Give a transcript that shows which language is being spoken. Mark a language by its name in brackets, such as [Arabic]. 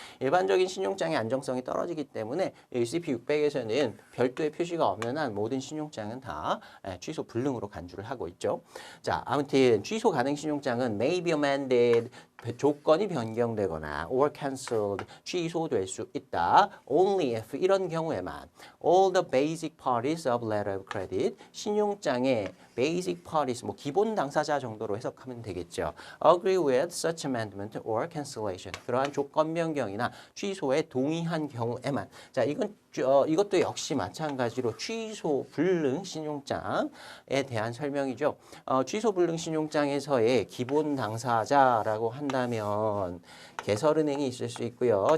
[Korean] 일반적인 신용장의 안정성이 떨어지기 때문에 UCP 600에서는 별도의 표시가 없는 한 모든 신용장은 다 취소 불능으로 간주를 하고 있죠. 자, 아무튼 취소 가능 신용장은 [English] may be amended [Korean] 조건이 변경되거나 [English] or cancelled [Korean] 취소될 수 있다. [English] Only if [Korean] 이런 경우에만 [English] all the basic parties of letter of credit [Korean] 신용장의 [English] basic parties [Korean] 뭐 기본 당사자 정도로 해석하면 되겠죠. [English] Agree with such amendment or cancellation [Korean] 그러한 조건 변경이나 취소에 동의한 경우에만 자 이것도 역시 마찬가지로 취소 불능 신용장에 대한 설명이죠. 취소 불능 신용장에서의 기본 당사자라고 한다면 개설은행이 있을 수 있고요.